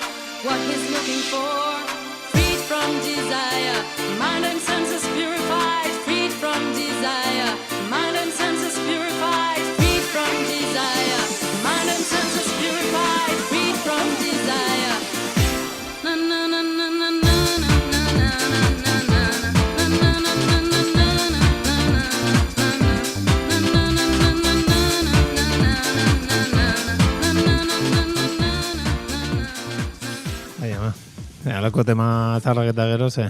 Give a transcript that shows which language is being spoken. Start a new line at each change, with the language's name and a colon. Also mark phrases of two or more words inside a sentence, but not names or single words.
English: What he's looking for, freed from desire, mind and senses purified, freed from desire, mind and senses purified, freed from desire, mind and senses purified, freed from desire. Na na na na na na na na na na na
Basque: Alako tema zarrak eta gero, ze?